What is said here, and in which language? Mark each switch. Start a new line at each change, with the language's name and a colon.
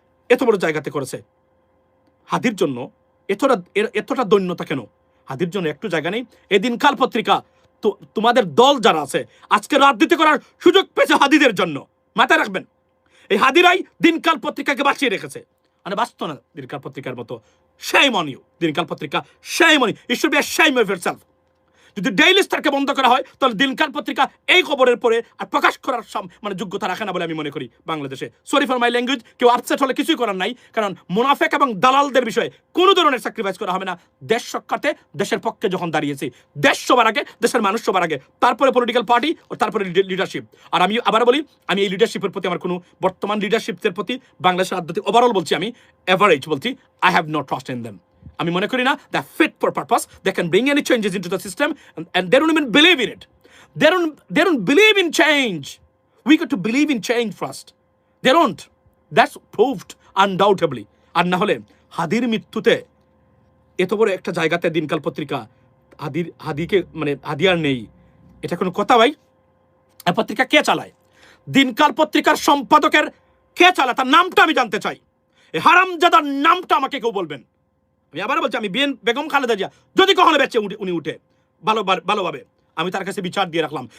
Bangla: এত বড় জায়গাতে করেছে হাদির জন্য, এতটা দৈন্যতা কেন হাদির জন্য? একটু জায়গা নেই। এই দিনকাল পত্রিকা তো তোমাদের দল যারা আছে আজকে রাজনীতি করার সুযোগ পেয়েছে হাদিদের জন্য, মাথায় রাখবেন। এই হাদিরাই দিনকাল পত্রিকাকে বাঁচিয়ে রেখেছে, মানে বাঁচত না দিনকাল পত্রিকার মতো।
English: shame on you Dinkal পত্রিকা, shame on you, it should be ashamed of yourself।
Bangla: যদি ডেইলি স্টারকে বন্ধ করা হয়, তাহলে দিনকাল পত্রিকা এই খবরের পরে আর প্রকাশ করার মানে যোগ্যতা রাখে না বলে আমি মনে করি বাংলাদেশে।
English: sorry for my language,
Bangla: কেউ আপসেট হলে কিছুই করার নাই, কারণ মুনাফেক এবং দালালদের বিষয়ে কোনো ধরনের স্যাক্রিফাইস করা হবে না। দেশ রক্ষার্থে দেশের পক্ষে যখন দাঁড়িয়েছি, দেশ সবার আগে, দেশের মানুষ সবার আগে, তারপরে পলিটিক্যাল পার্টি ও তারপরে লিডারশিপ। আর আমি আবার বলি, আমি এই লিডারশিপের প্রতি আমার কোনো বর্তমান লিডারশিপের প্রতি বাংলাদেশের রাজনীতি ওভারঅল বলছি, আমি এভারেজ বলছি,
English: I have no trust in them.
Bangla: আমি মনে করি না
English: they are fit for purpose, they can bring any changes into the system, and they don't even believe in it. They don't believe in change. We got to believe in change first. They don't. That's proved undoubtedly.
Bangla: আর না হলে হাদির মৃত্যুতে এত বড় একটা জায়গাতে দিনকাল পত্রিকা হাদিকে মানে হাদি আর নেই, এটা কোনো কথা ভাই? এই পত্রিকা কে চালায়? দিনকাল পত্রিকার সম্পাদকের কে চালায়? তার নামটা আমি জানতে চাই। এই হারামজাদার নামটা আমাকে কেউ বলবেন। আমি আবার বলছি, আমি বেগম খালেদা জিয়া যদি কখনো বেঁচে উনি উঠে ভালোভাবে, আমি তার কাছে বিচার দিয়ে রাখলাম।